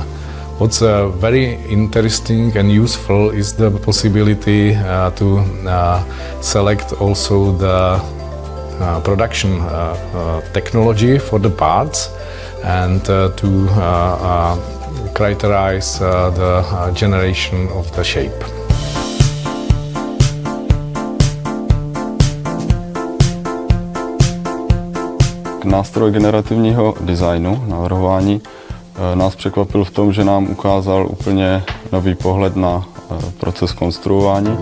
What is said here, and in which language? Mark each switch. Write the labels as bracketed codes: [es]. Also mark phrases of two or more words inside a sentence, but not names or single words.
[en] What's very interesting and useful is the possibility to select also the production technology for the parts and to characterize the generation of the shape. [cs] Nástroj generativního designu, navrhování, nás překvapil v tom, že nám ukázal úplně nový pohled na proces konstruování.